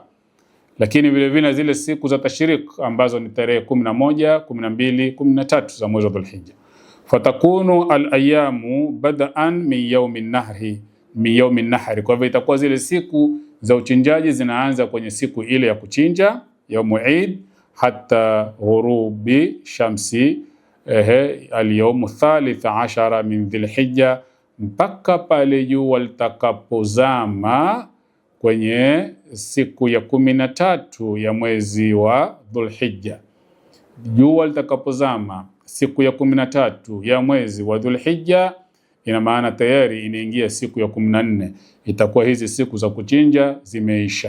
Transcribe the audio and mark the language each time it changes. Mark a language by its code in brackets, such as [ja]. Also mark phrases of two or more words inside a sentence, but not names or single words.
[sw] Lakini vile vile zile siku za tashriq ambazo ni tarehe 11, 12, 13 za mwezi wa Dhulhijja. [ar] فتكون الأيام بدءا من يوم النحر, [sw] kwa hivyo itakuwa zile siku za uchinjaji zinaanza kwenye siku ile ya kuchinja [ar] يوم العيد, حتى غروب الشمس اليوم الثالث عشر من ذي الحجة, [sw] mpaka pale jua litakapozama kwenye siku ya 13 ya mwezi wa Dhulhijja. Jua litakapozama siku ya 13 ya mwezi wa Dhulhijja, ina maana tayari inaingia siku ya 14, itakuwa hizi siku za kuchinja zimeisha.